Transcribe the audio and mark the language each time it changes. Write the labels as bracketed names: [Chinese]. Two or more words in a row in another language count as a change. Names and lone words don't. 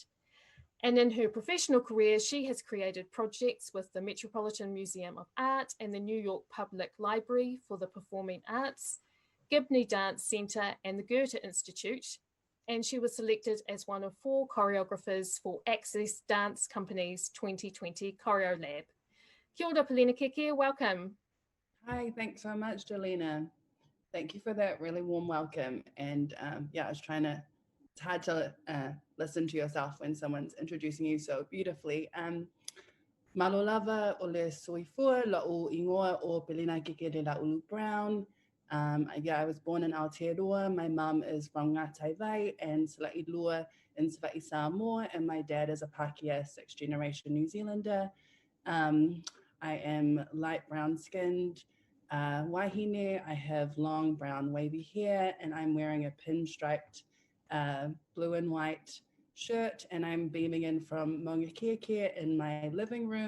[English] And in her professional career, she has created projects with the Metropolitan Museum of Art and the New York Public Library for the Performing Arts, Gibney Dance Centre and the Goethe Institute, and she was selected as one of 4 choreographers for Access Dance Company's 2020 Choreo Lab. [Māori] Kia ora, Paulina Keke, [English] welcome. Hi, thanks so much, Delina. Thank you for that really warm welcome. And yeah, it's hard to listen to yourself when someone's introducing you so beautifully. [Samoan] Malo lava o le soifua la o ingoa o Paulina Keke de la Ulu Brown. [English] I was born in Aotearoa. My mum is from Ngātai Vai and Sala'i Lua in Sava'i Samoa, and my dad is a Pākehā sixth generation New Zealander. I am light brown skinned, wahine. I have long brown wavy hair, and I'm wearing a pinstriped blue and white shirt, and I'm beaming in from Maunga Kea in my living room.